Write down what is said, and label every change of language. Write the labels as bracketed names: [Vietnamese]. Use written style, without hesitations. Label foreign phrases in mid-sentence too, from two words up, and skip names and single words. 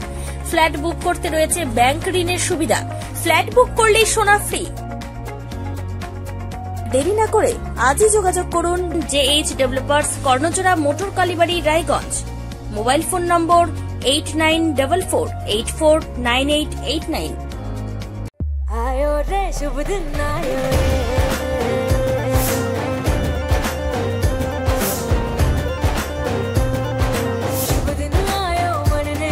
[Bangla] ফ্ল্যাট বুক করতে রয়েছে ব্যাংক ঋণের সুবিধা। ফ্ল্যাট বুক করলেই সোনা ফ্রি। দেরি না করে আজই যোগাযোগ করুন JH ডেভেলপার্স, কর্ণচূড়া, মোটর কালীবাড়ি, রায়গঞ্জ। মোবাইল ফোন নম্বর 8944849889। [Hindi] आयो रे शुभ दिन आयो रे, शुभ दिन आयो मन